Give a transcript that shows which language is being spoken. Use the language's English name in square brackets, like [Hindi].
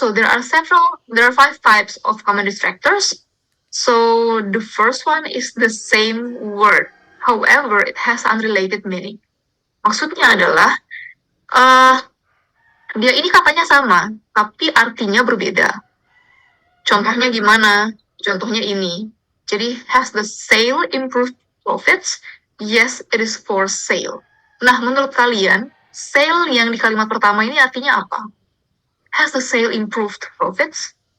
[English] So there are 5 types of common distractors. So the first one is the same word. However, it has unrelated meaning. [Indonesian] Maksudnya adalah dia ini katanya sama, tapi artinya berbeda. Contohnya gimana? Contohnya ini. [English] Jadi, has the sale improved profits? Yes, it is for sale. [Indonesian] Nah, menurut kalian, sale yang di kalimat pertama ini artinya apa? [English] Has the sale improved profits?